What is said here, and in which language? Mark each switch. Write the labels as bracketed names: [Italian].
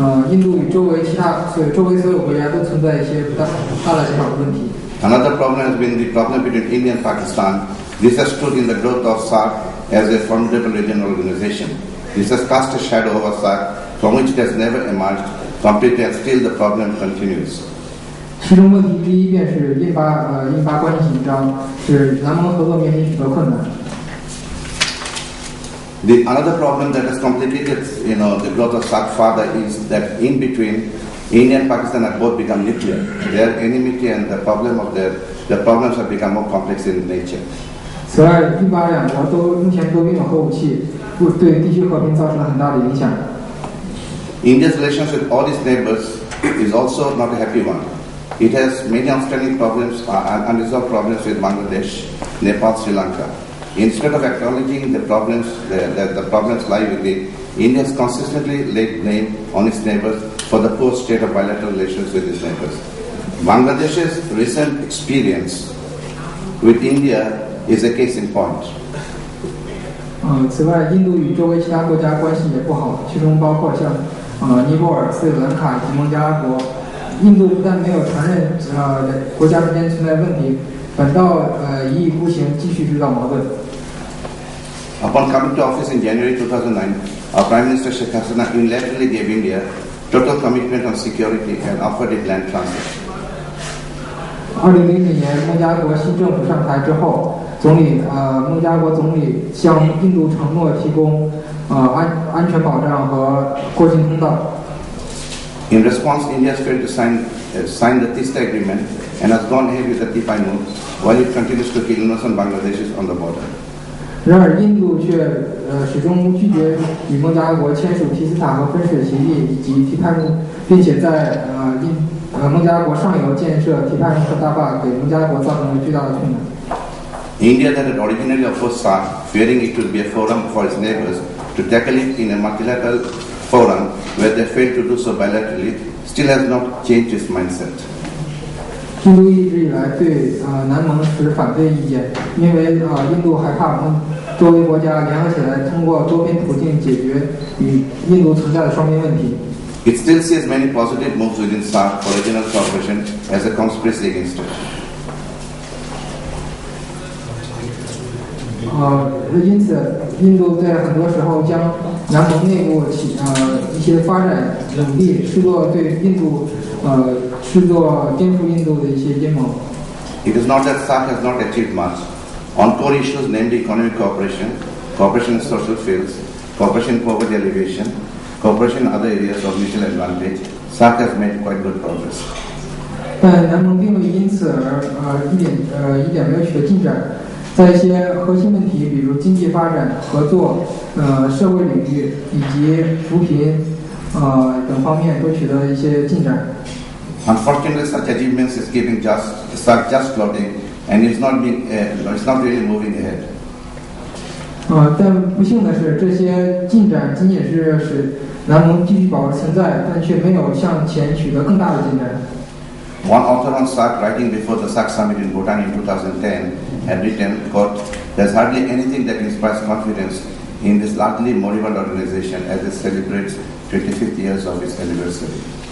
[Chinese] 印度与周围所有国家都存在一些大大小小的问题。 [English] Another problem has been the problem between India and Pakistan. This has stood in the growth of SAARC as a formidable regional organization. This has cast a shadow over SAARC from which it has never emerged completely, and still the problem continues. [Chinese] 其中问题第一便是印巴关系紧张，使南盟合作面临许多困难。 [English] Another problem that has complicated, the growth of SAARC further is that in between, India and Pakistan have both become nuclear. Their enmity and the problems have become more complex in nature. [Chinese] 此外，印巴两国目前都拥有核武器，对地区和平造成了很大的影响。 [English] India's relations with all its neighbors is also not a happy one. It has many outstanding problems, unresolved problems with Bangladesh, Nepal, Sri Lanka. Instead of acknowledging the problems lie with it, India has consistently laid blame on its neighbors for the poor state of bilateral relations with its neighbors. Bangladesh's recent experience with India is a case in point. [Chinese] 此外，印度与周围其他国家关系也不好，其中包括像尼泊尔、斯里兰卡以及孟加拉国。印度不但没有承认国家之间存在问题，反倒一意孤行，继续制造矛盾。 [English] Upon coming to office in January 2009, our Prime Minister Sheikh Hasina unilaterally gave India total commitment on security and offered it land transit. [Chinese] 2000年孟加拉国新政府上台之后，孟加拉国总理向印度承诺提供安全保障和过境通道。 [English] In response, India has failed to sign the TISTA agreement and has gone ahead with the T5 move, while it continues to kill innocent Bangladeshis on the border. [Chinese] 然而，印度却始终拒绝与孟加拉国签署提斯塔和分水协议以及提派木，并且在孟加拉国上游建设提派木和大坝，给孟加拉国造成了巨大的困难。 [English] India that had originally opposed SAARC, fearing it would be a forum for its neighbors to tackle it in a multilateral forum where they failed to do so bilaterally, still has not changed its mindset. [Chinese] 印度一直以来对南盟持反对意见，因为印度害怕周围国家联合起来，通过多边途径解决与印度存在的双边问题。 [English] It still sees many positive moves within SAARC for regional cooperation as a conspiracy against it. [Chinese] 因此，印度在很多时候将南盟内部一些发展努力视作对印度视作颠覆印度的一些阴谋。 [English] It is not that SAARC has not achieved much. On core issues, namely economic cooperation, cooperation in social fields, cooperation in poverty alleviation, cooperation in other areas of mutual advantage, SAARC has made quite good progress. [Chinese] 但南盟并未因此而一点没有取得进展。在一些核心问题，比如经济发展、合作、社会领域以及扶贫等方面，都取得了一些进展。 [English] Unfortunately, such achievements is keeping SAARC just floating, and it's not really moving ahead. [Chinese] 但不幸的是，这些进展仅仅是使南盟继续保持存在，但却没有向前取得更大的进展。 [English] One author on SAARC, writing before the SAARC summit in Bhutan in 2010, had written, quote, "There's hardly anything that inspires confidence in this largely moribund organization as it celebrates 25th years of its anniversary."